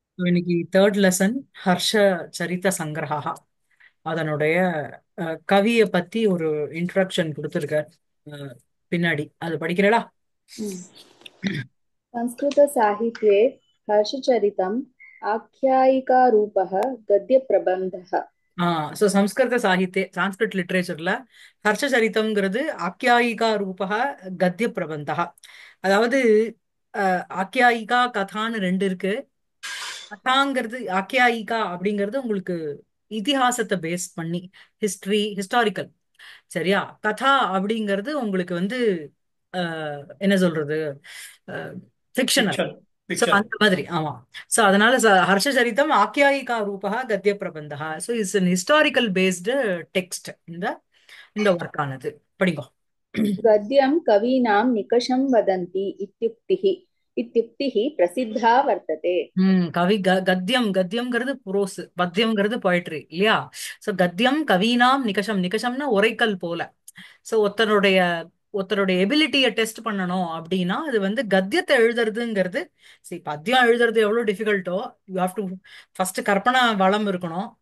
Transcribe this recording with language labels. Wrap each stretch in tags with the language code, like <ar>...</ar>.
<ta>இன்னைக்கு third lesson Harsh சரித சங்கிரகா அதனுடைய கவியை பத்தி ஒரு இன்ட்ரடக்ஷன் கொடுத்துருக்கார். பின்னாடி அது படிக்கிறடா.</ta> <sa>संस्कृतसाहित्ये हर्षचरितम् आख्यायिकारूपः गद्यप्रबन्धः।</sa> <ta>ஸோ சம்ஸ்கிருத சாகித்ய சான்ஸ்கிரிட் லிட்ரேச்சர்ல ஹர்ஷ சரிதம்ங்கிறது ஆக்யாயிகா ரூபக கத்திய பிரபந்தா. அதாவது ஆக்யாயிகா கதான்னு ரெண்டு இருக்கு. கதாங்கிறது ஆக்யாயிகா அப்படிங்கிறது உங்களுக்கு இதிகாசத்தை பேஸ் பண்ணி ஹிஸ்டாரிக்கல். சரியா? கதா அப்படிங்கிறது உங்களுக்கு வந்து என்ன சொல்றது, ஃபிக்ஷனல்.</ta> <en>fiction so fiction</en> <ta>அந்த மாதிரி. ஆமா. சோ அதனால ஹர்ஷச்சரிதம் ஆக்யாயிகா ரூபா கத்திய பிரபந்தா.</ta> <en>So it's an historical based text.</en> <ta>இந்த இந்த ஒர்க் ஆனது படிங்கோ.</ta> <sa>गद्यं कवीनां निकषं वदन्ति इत्युक्तिः प्रसिद्धा वर्तते।</sa> <ta>கவி கத்தியம் கத்தியம்ங்கிறது புரோஸ், பத்தியம்ங்கிறது போயட்ரி இல்லையா? சோ</ta> <sa>கத்தியம் கவீனாம் நிகஷம்,</sa> <ta>நிகஷம்னா உரைக்கல் போல. சோ ஒருத்தருடைய எபிலிட்டியை டெஸ்ட் பண்ணணும் அப்படின்னா அது வந்து கத்தியத்தை எழுதுறதுங்கிறது. சரி, பத்தியம் எழுதுறது எவ்வளவு டிஃபிகல்ட்டோ,</ta> <en>you have to first</en> <ta>கற்பனா வளம் இருக்கணும்.</ta>